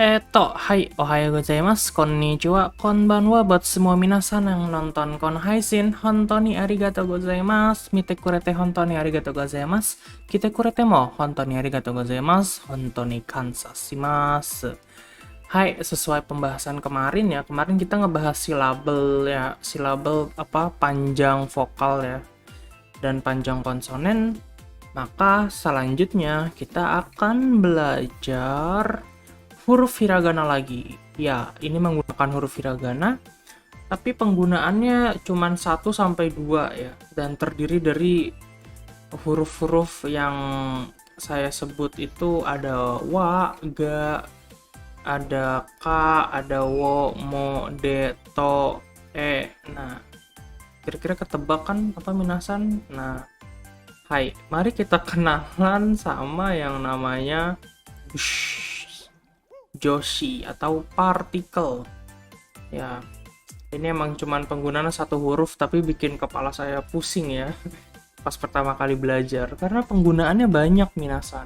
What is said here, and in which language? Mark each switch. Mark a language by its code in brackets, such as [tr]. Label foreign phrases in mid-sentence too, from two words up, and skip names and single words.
[ja] はい、おはようございます、こんにちは、こんばんは [id] buat semua minasan yang nonton [ja] Konhaisin, 本当にありがとうございます、見てくれて本当にありがとうございます、来てくれても本当にありがとうございます、本当に感謝します. [id] Hai, sesuai pembahasan kemarin ya, kemarin kita ngebahas silabel ya, silabel apa, panjang vokal ya, dan panjang konsonen. Maka selanjutnya kita akan belajar huruf hiragana lagi. Ya, ini menggunakan huruf hiragana, tapi penggunaannya cuma 1 sampai 2 ya, dan terdiri dari huruf-huruf yang saya sebut itu ada wa, ga, ada ka, ada wo, mo, de, to, e. Nah, kira-kira ketebak kan apa minasan? Nah, hai, mari kita kenalan sama yang namanya Joshi atau partikel. Ya, ini emang cuman penggunaan 1 huruf tapi bikin kepala saya pusing ya pas pertama kali belajar karena penggunaannya banyak minasan.